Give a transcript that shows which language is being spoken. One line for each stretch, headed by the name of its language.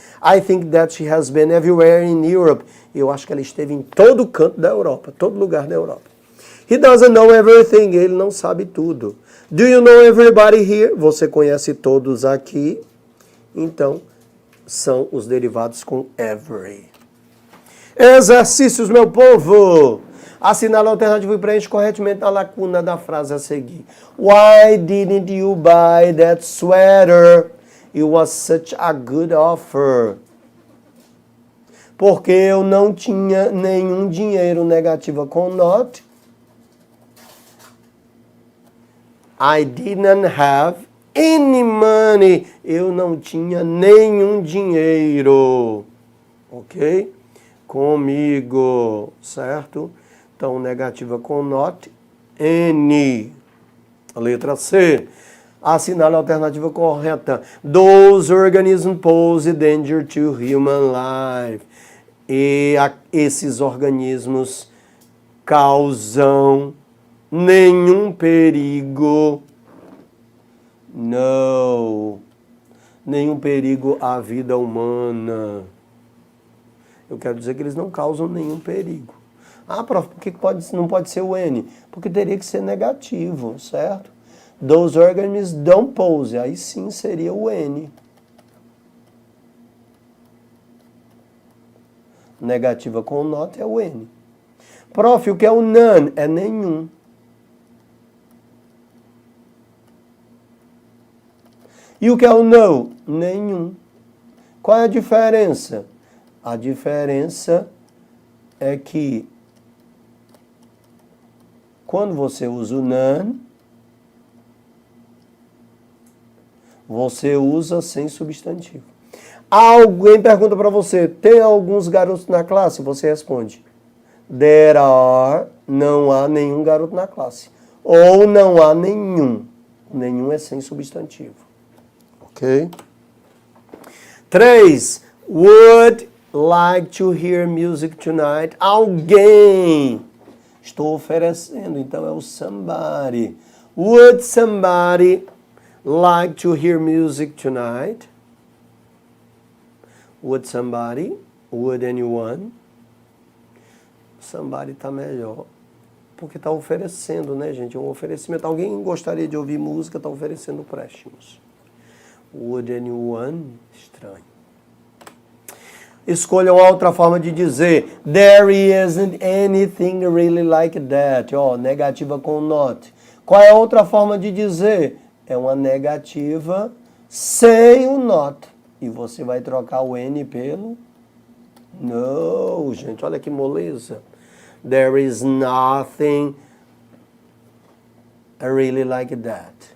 English: I think that she has been everywhere in Europe.
Portuguese: Eu acho que ela esteve em todo canto da Europa, todo lugar da Europa.
English: He doesn't know everything.
Portuguese: Ele não sabe tudo.
English: Do you know everybody here?
Portuguese: Você conhece todos aqui. Então, são os derivados com every. Exercícios, meu povo! Assinale a alternativa e preenche corretamente a lacuna da frase a seguir.
English: Why didn't you buy that sweater? It was such a good offer.
Portuguese: Porque eu não tinha nenhum dinheiro. Negativa com not.
English: I didn't have any money.
Portuguese: Eu não tinha nenhum dinheiro. Ok? Comigo. Certo? Então, negativa com not. Any. A letra C. Assinale a alternativa correta.
English: Those organisms pose danger to human life.
Portuguese: E esses organismos causam nenhum perigo. Não. Nenhum perigo à vida humana. Eu quero dizer que eles não causam nenhum perigo. Ah, prof, por que não pode ser o N? Porque teria que ser negativo, certo?
English: Those organisms don't pose.
Portuguese: Aí sim seria o N. Negativa com not é o N. Prof, o que é o none? É nenhum. E o que é o no? Nenhum. Qual é a diferença? A diferença é que quando você usa o none, você usa sem substantivo. Alguém pergunta para você, tem alguns garotos na classe? Você responde,
English: there are,
Portuguese: não há nenhum garoto na classe. Ou não há nenhum. Nenhum é sem substantivo. Ok? 3.
English: Would like to hear music tonight.
Portuguese: Alguém. Estou oferecendo, então é o somebody.
English: Would somebody like to hear music tonight? Would somebody? Would anyone? Somebody
Portuguese: tá melhor. Porque tá oferecendo, né, gente? É um oferecimento. Alguém gostaria de ouvir música, tá oferecendo préstimos.
English: Would anyone?
Portuguese: Estranho. Escolha uma outra forma de dizer
English: there isn't anything really like that.
Portuguese: Ó, negativa com not. Qual é a outra forma de dizer? É uma negativa sem o not. E você vai trocar o N pelo no, gente. Olha que moleza.
English: There is nothing really like that.